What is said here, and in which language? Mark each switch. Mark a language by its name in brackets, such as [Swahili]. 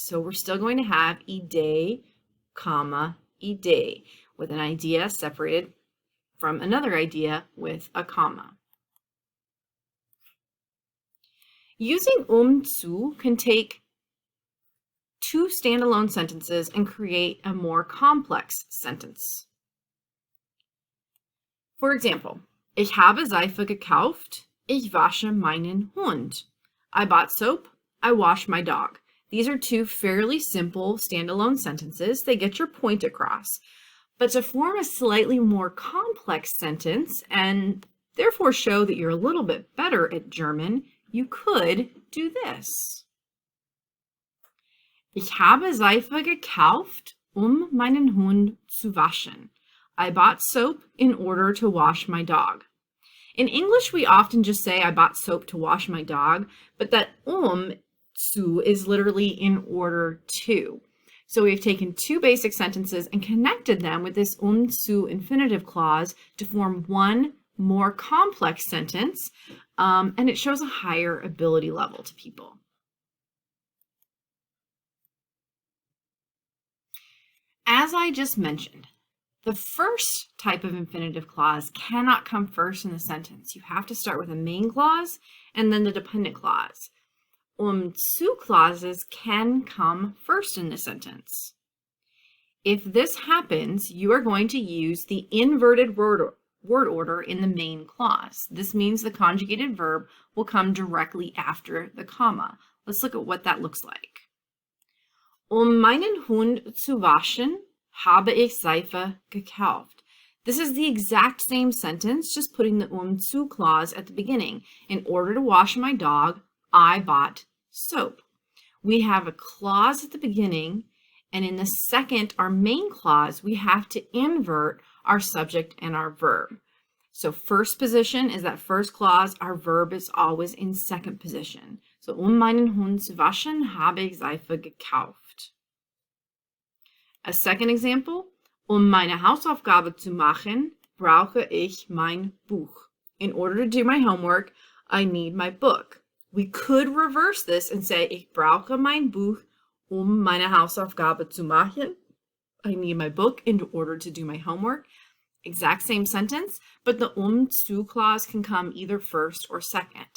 [English] So we're still going to have ide, comma, ide, with an idea separated from another idea with a comma. Using zu can take two standalone sentences and create a more complex sentence. For example, [German] ich habe Seife gekauft, ich wasche meinen Hund. [English] I bought soap, I wash my dog. These are two fairly simple standalone sentences. They get your point across. But to form a slightly more complex sentence and therefore show that you're a little bit better at German, you could do this. [German] Ich habe Seife gekauft, meinen Hund zu waschen. [English] I bought soap in order to wash my dog. In English, we often just say, I bought soap to wash my dog, but that zu is literally in order to. So we've taken two basic sentences and connected them with this zu infinitive clause to form one more complex sentence, and it shows a higher ability level to people. As I just mentioned, the first type of infinitive clause cannot come first in the sentence. You have to start with a main clause and then the dependent clause. Zu clauses can come first in the sentence. If this happens, you are going to use the inverted word order in the main clause. This means the conjugated verb will come directly after the comma. Let's look at what that looks like. [German] Meinen Hund zu waschen, habe ich Seife gekauft. [English] This is the exact same sentence, just putting the zu clause at the beginning. In order to wash my dog, I bought soap. We have a clause at the beginning, and in the second, our main clause, we have to invert our subject and our verb. So first position is that first clause. Our verb is always in second position. [German] So meinen Hund zu waschen, habe ich Seife gekauft. [English] A second example, [German] meine Hausaufgabe zu machen, brauche ich mein Buch. [English] In order to do my homework, I need my book. We could reverse this and say, [German] ich brauche mein Buch, meine Hausaufgabe zu machen. [English] I need my book in order to do my homework. Exact same sentence, but the zu clause can come either first or second.